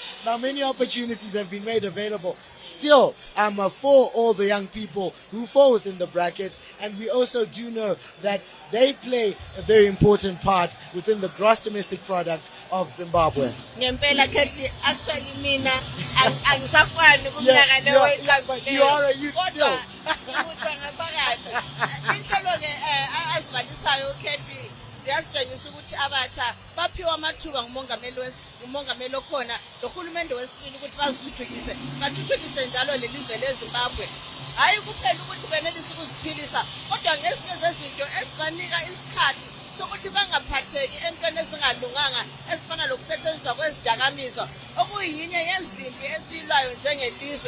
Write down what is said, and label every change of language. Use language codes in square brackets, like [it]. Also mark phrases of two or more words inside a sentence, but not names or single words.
[en] Now, many opportunities have been made available still for all the young people who fall within the bracket, and we also do know that they play a very important part within the gross domestic product of Zimbabwe. [nd] Ngempela Curtly, actually mina [en] but you are a youth still. [nd] Siyasitshengisa ukuthi abatsha baphiwa amathuba ngumongameli okhonalohulumende wesibili ukuthi bathuthukise njalo lelizwe leZimbabwe. Hayi kuphela ukuthi benelise ukuziphilisa, kodwa ngezinye zezinto esibanika isikhathi sokuthi bangaphatheki entweni ezingalunganga ezifana lokusetshenziswa kwezidakamizwa, okuyinye yezimpi esiyilwayo njengelizwe.